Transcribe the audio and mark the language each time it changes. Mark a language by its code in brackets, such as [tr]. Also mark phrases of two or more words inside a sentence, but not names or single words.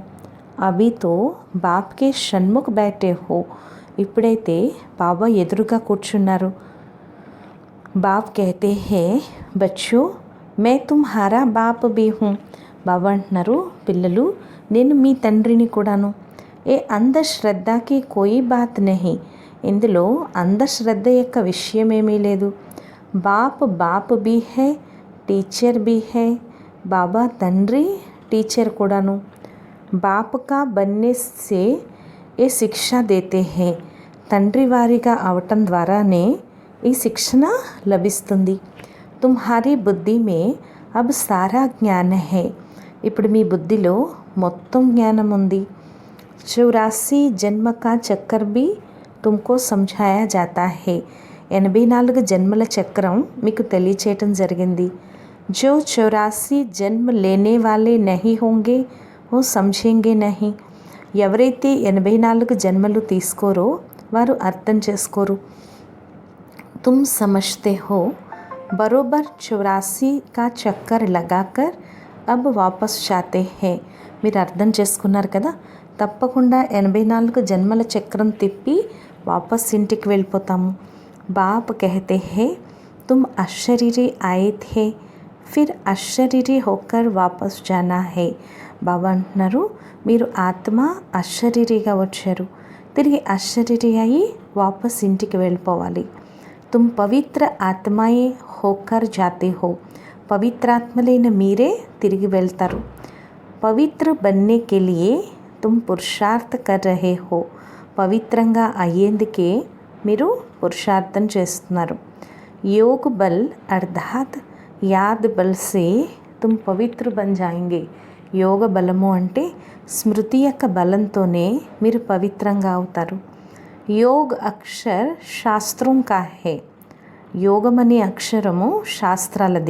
[hi] अभी तो बाप के षण्मुख बैठे हो. [te] ఇప్పుడైతే బాబా ఎదురుగా కూర్చున్నారు. [hi] बाप कहते हैं बच्चो मैं तुम्हारा बाप भी हूँ. [te] బాబా అంటున్నారు, పిల్లలు నేను మీ తండ్రిని కూడాను. [hi] ये अंधश्रद्धा की कोई बात नहीं. [te] ఇందులో అంధశ్రద్ధ యొక్క విషయమేమీ లేదు. [hi] बाप बाप भी है, टीचर भी है. [te] బాబా తండ్రి, టీచర్ కూడాను. [hi] बाप का बनने से ये शिक्षा देते हैं. [te] తండ్రి వారిగా అవటం ద్వారానే ఈ శిక్షణ లభిస్తుంది. [hi] तुम्हारी बुद्धि में अब सारा ज्ञान है. [te] ఇప్పుడు మీ బుద్ధిలో మొత్తం జ్ఞానం ఉంది. [hi] 84 जन्म का चक्कर भी तुमको समझाया जाता है. [te] 84 జన్మల చక్రం మీకు తెలియచేయటం జరిగింది. [hi] जो 84 जन्म लेने वाले नहीं होंगे वो समझेंगे नहीं. [te] ఎవరైతే 84 జన్మలు తీసుకోరో వారు అర్థం చేసుకోరు. [hi] तुम समझते हो बरोबर 84 का चक्कर लगाकर अब वापस जाते हैं. [te] మీరు అర్థం చేసుకున్నారు కదా, తప్పకుండా 84 జన్మల చక్రం తిప్పి వాపస్ ఇంటికి వెళ్ళిపోతాము. [hi] बाप कहते हैं तुम अशरीरी आए थे फिर अशरीरी होकर वापस जाना है. [te] బాబా అంటున్నారు, మీరు ఆత్మ అశరీరీగా వచ్చారు, తిరిగి అశరీరీ అయి వాపస్ ఇంటికి వెళ్ళిపోవాలి. [hi] तुम पवित्र आत्माएं होकर जाते हो. [te] పవిత్రాత్మలైన మీరే తిరిగి వెళ్తారు. [hi] पवित्र बनने के लिए तुम पुरुषार्थ कर रहे हो. [te] పవిత్రంగా అయ్యేందుకే మీరు పురుషార్థం చేస్తున్నారు. [hi] योग बल अर्थात याद बल से तुम पवित्र बन जाएंगे. [te] యోగ బలము అంటే స్మృతి యొక్క బలంతోనే మీరు పవిత్రంగా అవుతారు. [hi] योग अक्षर शास्त्र का है. [te] యోగం అనే అక్షరము శాస్త్రాలది.